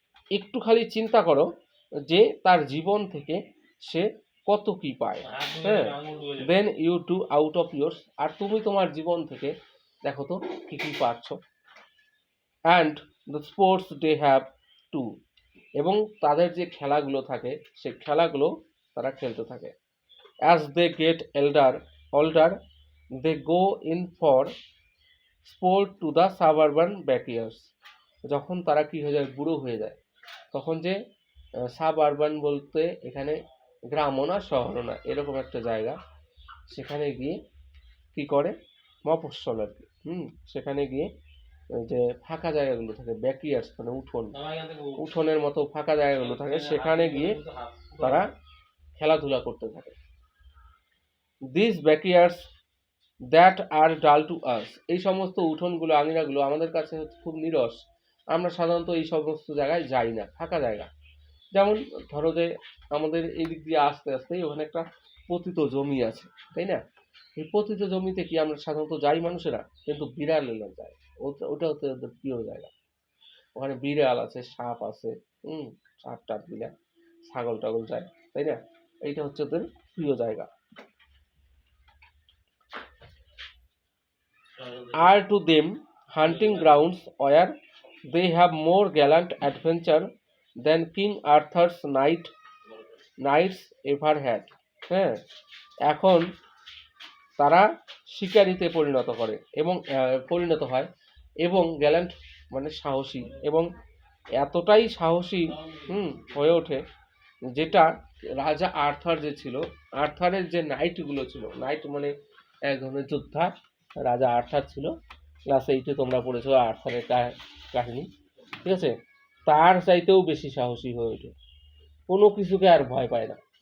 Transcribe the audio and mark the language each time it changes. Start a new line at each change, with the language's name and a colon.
Bangla: একটু খালি চিন্তা করো যে তার জীবন থেকে সে কত কি পায়, হ্যাঁ,
English: then you do out of yours,
Bangla: আর তুমি তোমার জীবন থেকে দেখো তো কি কি পাচ্ছ।
English: and the sports they have to,
Bangla: এবং তাদের যে খেলাগুলো থাকে সে খেলাগুলো তারা খেলতে থাকে।
English: As they get older they go in for sport to the suburban backyards।
Bangla: যখন তারা কি হয়ে যায়, বুড়ো হয়ে যায়, তখন যে সাবআরবান বলতে এখানে গ্রামও না শহরও না এরকম একটা জায়গা, সেখানে গিয়ে কি করে, মফস্বল আর কি, সেখানে গিয়ে যে ফাঁকা জায়গাগুলো থাকে, ব্যাকইয়ার্ডস মানে উঠোনের মতো ফাঁকা জায়গাগুলো থাকে, সেখানে গিয়ে তারা খেলাধুলা করতে থাকে।
English: this backyards that are dull to us,
Bangla: এই সমস্ত উঠোনগুলো আঙিনাগুলো আমাদের কাছে খুব নিরস, আমরা সাধারণত এই সমস্ত জায়গায় যাই না, ফাঁকা জায়গা। যেমন ধরো যে আমাদের এই দিক দিয়ে আস্তে আস্তে ওখানে একটা পতিত জমি আছে, তাই না, এই পতিত জমিতে কি আমরা সাধারণত যাই মানুষেরা, কিন্তু বিড়াল এলে যায়, ওটা হচ্ছে ওদের প্রিয় জায়গা। ওখানে বিড়াল আছে, সাপ আছে, সাপ টাপ দিলে ছাগল টাগল যায়, তাই না, এইটা হচ্ছে ওদের প্রিয় জায়গা।
English: Are to them hunting grounds where they have more gallant adventure than King Arthur's knights ever had।
Bangla: হ্যাঁ, এখন তারা শিকারিতে পরিণত হয় এবং গ্যালান্ট মানে সাহসী, এবং এতটাই সাহসী হয়ে ওঠে যেটা রাজা আর্থার যে ছিল, আর্থারের যে নাইটগুলো ছিল, নাইট মানে এক ধরনের যোদ্ধা, রাজা আর্থার ছিল, ক্লাস 8-এ তোমরা পড়েছো আর্থারের কাহিনী, ঠিক আছে, তার চাইতেও বেশি সাহসী হয়ে ওঠে, কোনো কিছুকে আর ভয় পায় না।